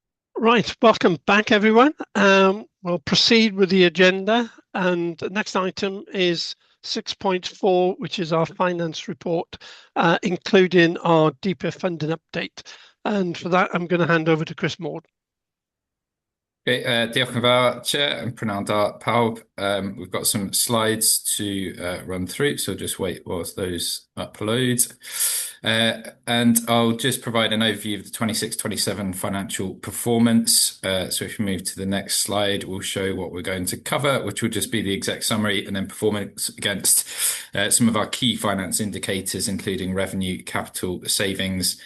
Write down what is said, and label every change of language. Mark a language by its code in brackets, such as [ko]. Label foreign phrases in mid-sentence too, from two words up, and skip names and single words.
[en] Right, welcome back, everyone. We'll proceed with the agenda, and the next item is 6.4, which is our finance report, including our DPIF funding update. And for that, I'm going to hand over to Chris Maud. [cy] Okay, diolch yn fawr, [en] Chair, and [cy] prynawn da pawb. [en] We've got some slides to run through, so just wait whilst those upload. And I'll just provide an overview of the 26-27 financial performance. So if you move to the next slide, we'll show what we're going to cover, which will just be the exec summary and then performance against some of our key finance indicators, including revenue, capital, savings.